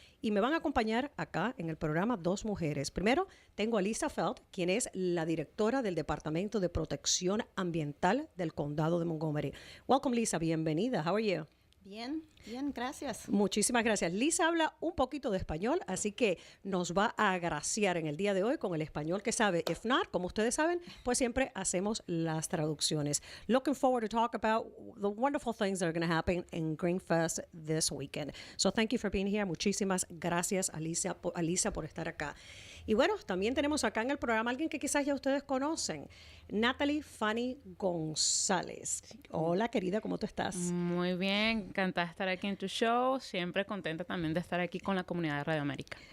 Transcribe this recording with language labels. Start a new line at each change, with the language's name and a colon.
Spanish: Y me van a acompañar acá en el programa dos mujeres. Primero, tengo a Lisa Felt, quien es la directora del Departamento de Protección Ambiental del Condado de Montgomery.
English: Welcome, Lisa. Bienvenida. How are you?
Spanish: Bien, gracias. Muchísimas gracias. Lisa habla un poquito de español, así que nos va a agraciar en el día de hoy con el español que sabe.
English: If not,
Spanish: como ustedes saben, pues siempre hacemos las traducciones.
English: Looking forward to talk about the wonderful things that are going to happen in Green Fest this weekend. So thank you for being here.
Spanish: Muchísimas gracias a Lisa por estar acá. Y bueno, también tenemos acá en el programa alguien que quizás ya ustedes conocen, Natalie Fanny González. Hola, querida, ¿cómo tú estás? Muy bien, encantada de estar aquí en tu show. Siempre contenta también de estar aquí con la comunidad de Radio América.